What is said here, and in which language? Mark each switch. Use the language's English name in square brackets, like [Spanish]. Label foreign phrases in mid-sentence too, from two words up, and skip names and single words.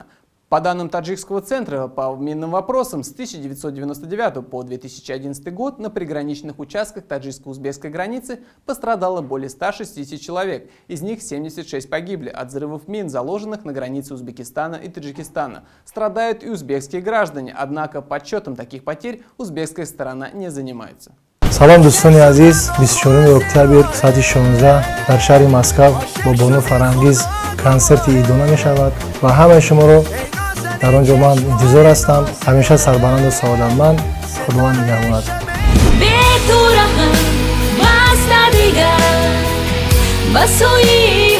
[Russian] По данным Таджикского центра по минным вопросам, с 1999 по 2011 год на приграничных участках таджикско-узбекской границы пострадало более 160 человек, из них 76 погибли от взрывов мин, заложенных на границе Узбекистана и Таджикистана. Страдают и узбекские граждане, однако подсчетом таких потерь узбекская сторона не занимается. [Tajik] салом дӯстони азиз, 24 октябр соати 16 дар шаҳри Москав бо Бону Фарангиз консерти идона мешавад ва ҳамаи шуморо дар он ҷо ман интизор ҳастам. ҳамеша сарбаланду саодатманд. худованд нигаҳбонад. Бе ту раҳам баста дигар ба сӯи